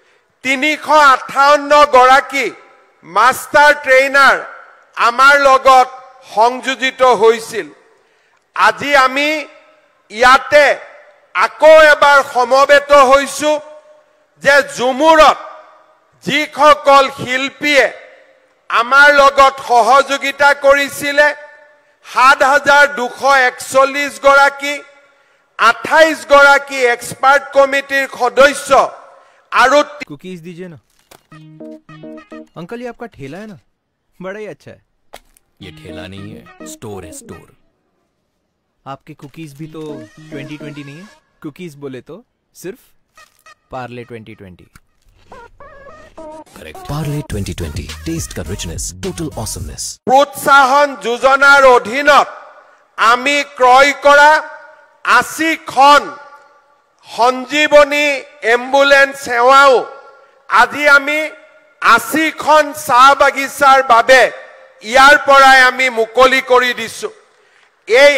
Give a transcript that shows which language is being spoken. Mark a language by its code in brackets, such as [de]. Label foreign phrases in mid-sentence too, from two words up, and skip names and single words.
[as] 358 গৰাকী মাষ্টাৰ ট্ৰেইনাৰ আমাৰ লগত সংযোজিত হৈছিল আজি আমি ইয়াতে আকৌ এবাৰ সমবেত হৈছোঁ যে ঝুমুৰত যিসকল শিল্পীয়ে আমাৰ লগত সহযোগিতা কৰিছিলে 7241 গৰাকী 28 গৰাকী [en] expert committee [as] সদস্য আৰু [hi] कुकीज दीजिए ना अंकल ये आपका ठेला है ना बड़ा ही अच्छा है ये ठेला नहीं है स्टोर है स्टोर आपके कुकीज भी तो 2020 नहीं है कुकीज बोले तो सिर्फ पार्ले 2020 करेक्ट पार्ले 2020 टेस्ट का रिचनेस [en] total awesomeness [as] প্ৰোৎসাহন যোজনাৰ অধীনত আমি ক্ৰয় কৰা 80 খন সঞ্জীৱনী এম্বুলেন্স সেৱাও আজি আমি 80 খন চাহ বাগিচাৰ বাবে ইয়াৰ পৰাই আমি মুকলি কৰি দিছো এই